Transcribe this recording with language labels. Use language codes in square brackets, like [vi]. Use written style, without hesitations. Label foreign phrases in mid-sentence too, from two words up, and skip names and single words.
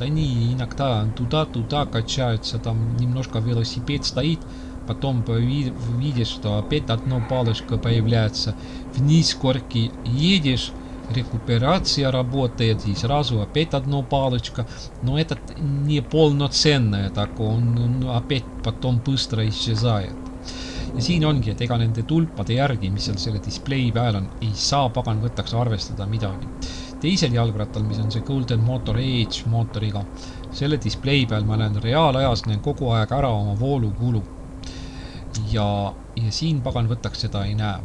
[ru] Они иногда туда-туда качаются, там немножко велосипед стоит, потом видишь, что опять одна палочка появляется. Вниз горки едешь, рекуперация работает, и сразу опять одна палочка. Но это не полноценное такое, он опять потом быстро исчезает. [et] Ja siin ongi, et ega nende tulpade järgi, mis seal selle display peal on, ei saa pagan võttaks arvestada midagi. Teisel jalgrattal, mis on see Golden Motor Edge mootoriga, selle display peal ma näen reaalajas kogu aeg ära oma voolukulu. Ja siin pagan võttaks seda ei näe.